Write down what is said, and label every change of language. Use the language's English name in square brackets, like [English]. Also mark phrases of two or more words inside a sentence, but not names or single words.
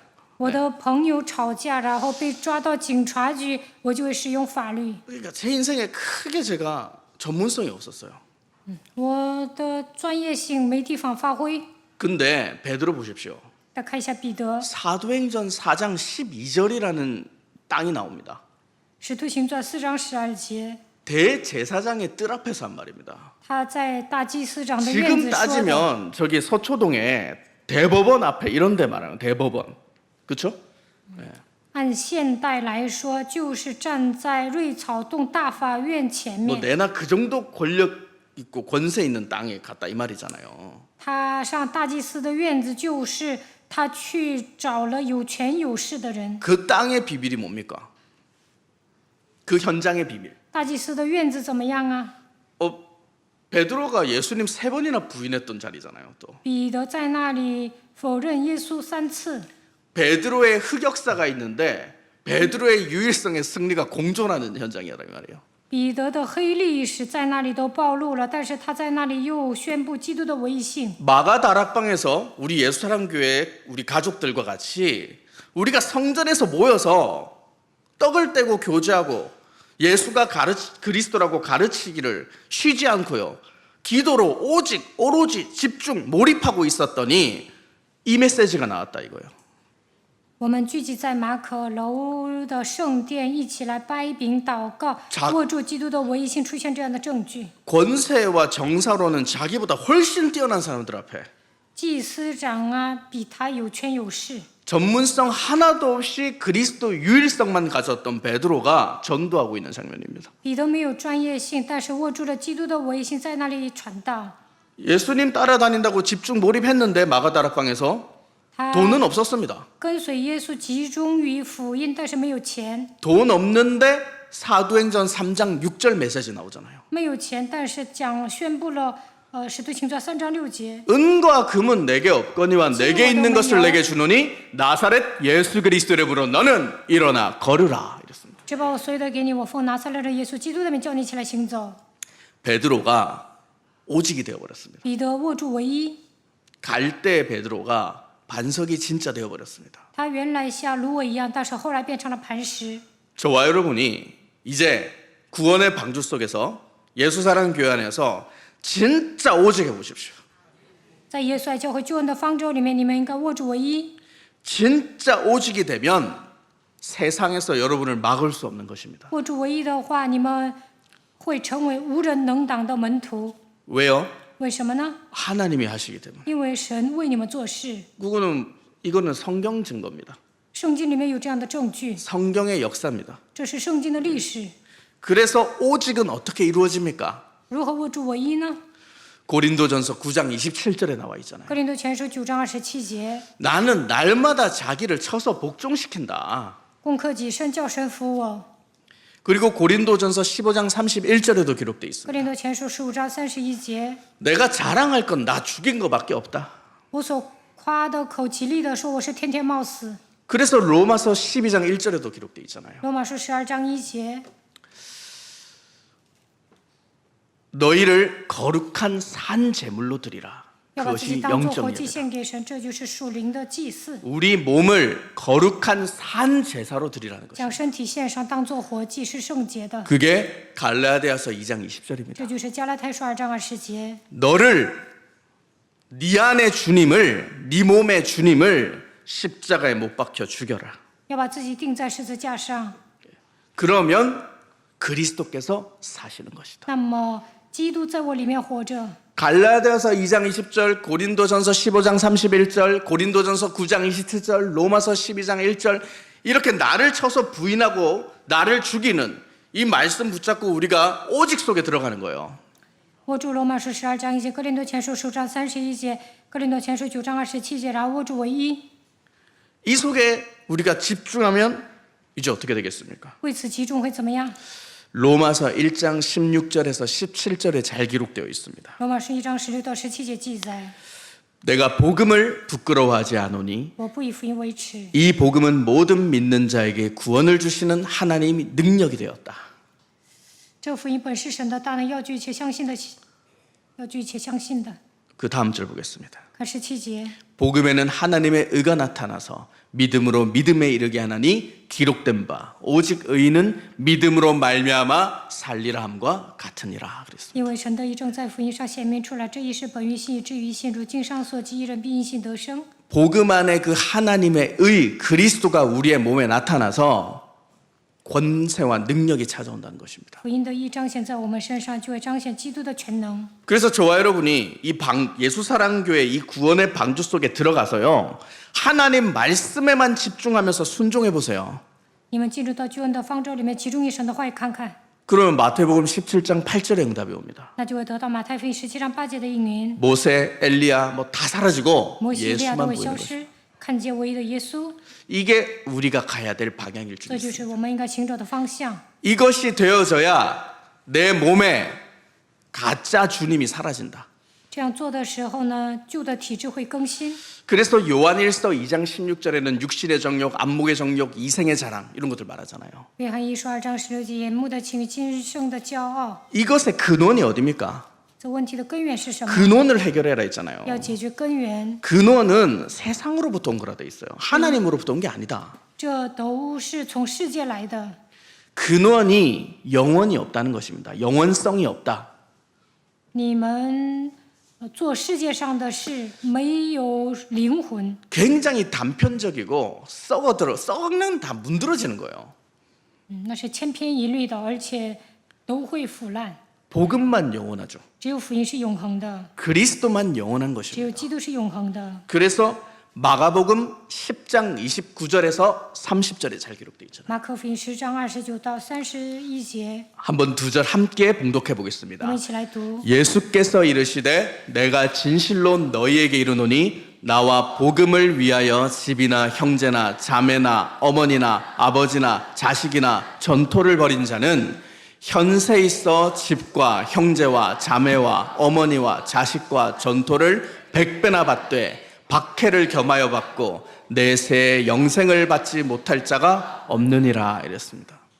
[Chinese] 我的朋友吵架，然后被抓到警察局，我就会使用法律。 [Korean] 그러니까 제 인생에 크게 제가 전문성이 없었어요. [Chinese] 我的专业性没地方发挥。 [Korean] 근데 베드로 보십시오. [Chinese] 再看一下彼得， [Korean] 사도행전 4장 12절이라는 땅이 나옵니다. [Chinese] 使徒行传4章12节， [Korean] 대제사장의 뜰 앞에서 한 말입니다. [Chinese] 他在大祭司长的院 [Korean] 지금 [Chinese] 子说的。 [Korean] 따지면 저기 서초동에 대법원 앞에 이런 데 말하는 대법원. 그렇죠? [Chinese] 按现代来说，就是站在瑞草洞大法院前 [Korean] 뭐 [Chinese] 面。 [Korean] 내나 그 정도 권력 있고 권세 있는 땅에 갔다 이 말이잖아요. [Chinese] 他上大祭司的院子，就是他去找了有权有势的人。 [Korean] 그 땅의 비밀이 뭡니까? 그 현장의 비밀. [Chinese] 大祭司的院子怎么样啊？ [Korean] 베드로가 예수님 3번이나 부인했던 자리잖아요. 또 [Chinese] 彼得在那里否认耶稣3次。 [Korean] 베드로의 흑역사가 있는데 베드로의 유일성의 승리가 공존하는 현장이다 이 말이에요. [Chinese] 彼得的黑历史在那里都暴露了，但是他在那里又宣布基督的唯一性。 [Korean] 마가 다락방에서 우리 예수사랑교회 우리 가족들과 같이 우리가 성전에서 모여서 떡을 떼고 교제하고 예수가 그리스도라고 가르치기를 쉬지 않고요. 기도로 오로지 집중 몰입하고 있었더니 이 메시지가 나왔다 이거예요. [Chinese] 我们聚集在马可楼的圣殿，一起来掰饼祷告，握住基督的唯一性，出现这样的证据。 [Korean] 권세와 정사로는 자기보다 훨씬 뛰어난 사람들 앞에 [Chinese] 祭司长啊，比他有权有势。 [Korean] 전문성 하나도 없이 그리스도 유일성만 가졌던 베드로가 전도하고 있는 장면입니다. [Chinese] 彼得没有专业性，但是握住了基督的唯一性，在那里传道。 [Korean] 예수님 따라다닌다고 집중 몰입했는데 마가다락방에서 [Chinese] 他 [Korean] 돈은 없었습니다. [Chinese] 跟随耶稣集中于福音，但是没有钱， [Korean] 돈 없는데 사도행전 3장 6절 메시지 나오잖아요. [Chinese] 没有钱，但是宣布了使徒行传3章6节。 [Korean] 은과 금은 내게 없거니와 내게 있는 것을 내게 주노니 나사렛 예수 그리스도의 이름으로 너는 일어나 걸으라 이랬습니다. [Chinese] 只把我所有的给你，我奉拿撒勒的耶稣基督的名叫你起来行走。 [Korean] 베드로가 오직이 되어버렸습니다. [Chinese] 彼得握住唯一， [Korean] 갈 때 베드로가 반석이 진짜 되어버렸습니다. [Chinese] 他原来像芦苇一样，但是后来变成了磐石。 [Korean] 저와 여러분이 이제 구원의 방주 속에서 예수사랑 교회 안에서 진짜 오직해 보십시오. [Chinese] 在耶稣爱教会救恩的方舟里面，你们应该握住唯一。 [Korean] 진짜 오직이 되면 세상에서 여러분을 막을 수 없는 것입니다. [Chinese] 握住唯一的话，你们会成为无人能挡的门徒。 [Korean] 왜요? [Chinese] 为什么呢？ [Korean] 하나님이 하시기 때문에. [Chinese] 因为神为你们做事。 [Korean] 이거는 성경 증거입니다. [Chinese] 圣经里面有这样的证据， [Korean] 성경의 역사입니다. [Chinese] 这是圣经的历史。 [Korean] 그래서 오직은 어떻게 이루어집니까? [Chinese] 如何握住唯一呢？ [Korean] 고린도전서 9장 27절에 나와 있잖아요. [Chinese] 哥林多前书9章27节， [Korean] 나는 날마다 자기를 쳐서 복종시킨다. [Chinese] 攻克己身，叫神服我。 [Korean] 그리고 고린도전서 15장 31절에도 기록되어 [Chinese] 哥 [Korean] 있습니다. [Chinese] 林多前书15章31节， [Korean] 내가 자랑할 건 나 죽인 거밖에 없다. [Chinese] 我所夸的口极力的说，我是天天冒死。 [Korean] 그래서 로마서 12장 1절에도 기록되어 있잖아요. [Chinese] 罗马书12章1节， [Korean] 너희를 거룩한 산 제물로 드리라. [Chinese] 要把自己 [Korean] 그것이 [Chinese] 当作活祭 [Korean] 영적 [Chinese] 献给神，这就是属灵的祭祀。 [Korean] 우리 몸을 거룩한 산 제사로 드리라는 것입니다. [Chinese] 将身体献上，当作活祭，是圣洁的。 [Korean] 그게 갈라디아서 2장 20절입니다. [Chinese] 这就是加拉太书2章20节。 [Korean] 너를 네 안의 주님을 네 몸의 주님을 십자가에 못 박혀 죽여라. [Chinese] 要把自己钉在十字架上， [Korean] 그러면 그리스도께서 사시는 것이다. [Chinese] 那么基督在我里面活着。 [Korean] 갈라디아서 2장 20절, 고린도전서 15장 31절, 고린도전서 9장 27절, 로마서 12장 1절 이렇게 나를 쳐서 부인하고 나를 죽이는 이 말씀 붙잡고 우리가 오직 속에 들어가는 거예요. [Chinese] 握住罗马书12章1节，哥林多前书10章31节，哥林多前书9章27节，然后握住唯一， [Korean] 이 속에 우리가 집중하면 이제 어떻게 되겠습니까? [Chinese] 为此集中会怎么样？ [Korean] 로마서 1장 16절에서 17절에 잘 기록되어 있습니다. [Chinese] 罗马书1章16到17节记载： [Korean] 내가 복음을 부끄러워하지 않으니 [Chinese] 我不以福音为耻， [Korean] 이 복음은 모든 믿는 자에게 구원을 주시는 하나님의 능력이 되었다. [Chinese] 这福音本是神的大能，要据一切相信的，要据一切相信的。 [Korean] 그 다음 절 보겠습니다. [Chinese] 看17节， [Korean] 복음에는 하나님의 의가 나타나서 믿음으로 믿음에 이르게 하나니 기록된 바 오직 의인은 믿음으로 말미암아 살리라 함과 같으니라 그랬습니다. [Chinese] 因为神的义正在福音上显明出来，这亦是本于信，以至于信。如经上所记，一人必因信得生。 [Korean] 복음 안에 그 하나님의 의 그리스도가 우리의 몸에 나타나서 권세와 능력이 찾아온다는 것입니다. [Chinese] 福音的义彰显在我们身上，就会彰显基督的全能。 [Korean] 그래서 저와 여러분이 이 예수사랑교회 이 구원의 방주 속에 들어가서요 하나님 말씀에만 집중하면서 순종해 보세요. [Chinese] 你们进入到救恩的方舟里面，集中于神的话语看看， [Korean] 그러면 마태복음 17장 8절의 응답이 옵니다. [Chinese] 那就会得到马太福音17章8节的应允。 [Korean] 모세, 엘리야 뭐 다 사라지고 [Chinese] 摩西、利亚都 [Korean] 예수만 [Chinese] 会 [Korean] 보이는 [Chinese] 消 [Korean] 것입니다. [Chinese] 失，看见唯一的耶稣， [Korean] 이게 우리가 가야 될 방향일 줄 [Chinese] 这就 [Korean] 믿습니다. [Chinese] 是我们应该行走的方向。 [Korean] 이것이 되어져야 내 몸에 가짜 주님이 사라진다. [Chinese] 这样做的时候呢，旧的体质会更新。 [Korean] 그래서 요한일서 2장 16절에는 육신의 정욕, 안목의 정욕, 이생의 자랑 이런 것들 말하잖아요. [Chinese] 约翰一书2章16节，眼目的情欲，今生的骄傲。 [Korean] 이것의 근원이 어디입니까? [Chinese] 这问题的根源是什么？ [Korean] 근원을 해결해라 했잖아요. [Chinese] 要解决根源， [Korean] 근원은 세상으로부터 온 거라 돼 있어요. 하나님으로부터 온 게 아니다. [Chinese] 这都是从世界来的。 [Korean] 근원이 영원이 없다는 것입니다. 영원성이 없다. [Chinese] 你们做世界上的事，没有灵魂。 [Korean] 굉장히 단편적이고 썩는 다 문드러지는 거예요. [Chinese] 那是千篇一律的，而且都会腐烂。 [Korean] 복음만 영원하죠. [Chinese] 只有福音是永恒的， [Korean] 그리스도만 영원한 [Chinese] 只有 [Korean] 것입니다. [Chinese] 基督是永恒的。 [Korean] 그래서 마가복음 10장 29절에서 30절에 잘 기록되어 있잖아요. [Chinese] 马可福音10章29到31节， [Korean] 한번 두 절 함께 봉독해 [Chinese] 我 [Korean] 보겠습니다. [Chinese] 们一起来读。 [Korean] 예수께서 이르시되 내가 진실로 너희에게 이르노니 나와 복음을 위하여 집이나 형제나 자매나 어머니나 아버지나 자식이나 전토를 벌인 자는 현세 있어 집과 형제와 자매와 어머니와 자식과 전토를 100배나 받되 박해를 겸하여 받고 내세 영생을 받지 못할 자가 없느니라 이랬습니다.